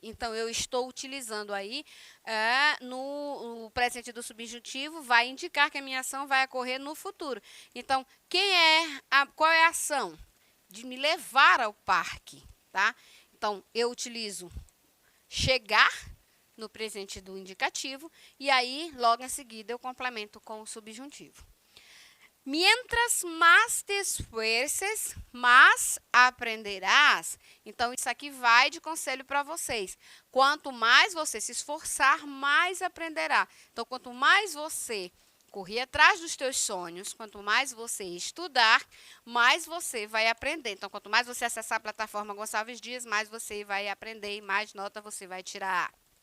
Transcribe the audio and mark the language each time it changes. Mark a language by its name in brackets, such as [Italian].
[Portuguese] Então, eu estou utilizando aí no presente do subjuntivo, vai indicar que a minha ação vai ocorrer no futuro. Então, qual é a ação? De me levar ao parque, tá? Então, eu utilizo chegar no presente do indicativo e aí, logo em seguida, eu complemento com o subjuntivo. [Spanish] Mientras más te esfuerces, más aprenderás. [Portuguese] Então, isso aqui vai de conselho para vocês. Quanto mais você se esforçar, mais aprenderá. Então, quanto mais você correr atrás dos teus sonhos, quanto mais você estudar, mais você vai aprender. Então, quanto mais você acessar a plataforma Gonçalves Dias, mais você vai aprender e mais nota você vai tirar.